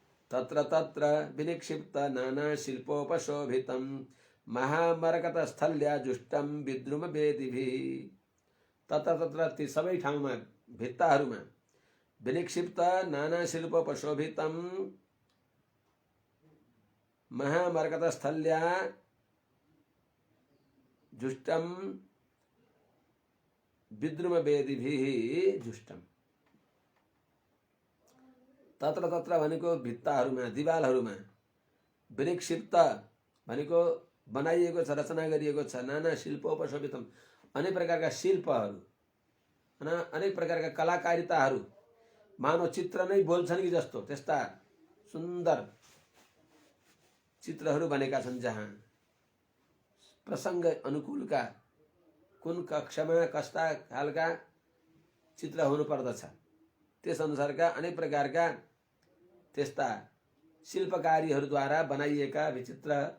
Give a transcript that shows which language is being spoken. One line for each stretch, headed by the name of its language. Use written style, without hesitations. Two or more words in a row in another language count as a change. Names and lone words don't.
Sanskrit: तत्र तत्र विनिक्षिप्त नाना शिल्पोपशोभितं महामरकतस्थल्या जुष्टम विद्रुम वेदिभिः। तत्र तत्र
Nepali: ती सबै ठाउँमा भित्ताहरूमा
Sanskrit: विनिक्षिप्त नाना शिल्पोपशोभितं महामरकतस्थल्या जुष्टम विद्रुम वेदिभिः जुष्टम। तत्र तत्र
Nepali: भनेको भित्ताहरूमा दिवालहरूमा, विनिक्षिप्त भनेको बनाइएको छ, रचना गरिएको छ,
Sanskrit: नाना शिल्पोपशोभितम
Nepali: अनेक प्रकारका शिल्पहरू, अनेक प्रकारका कलाकारिताहरू, मानव चित्र नै बोल्छन् कि जस्तो त्यस्ता सुन्दर चित्रहरू बनेका छन्, जहाँ प्रसङ्ग अनुकूलका कुन कक्षामा कस्ता खालका चित्र हुनु पर्दछ त्यस अनुसारका अनेक प्रकारका त्यस्ता शिल्पकारीहरूद्वारा बनाइएका विचित्र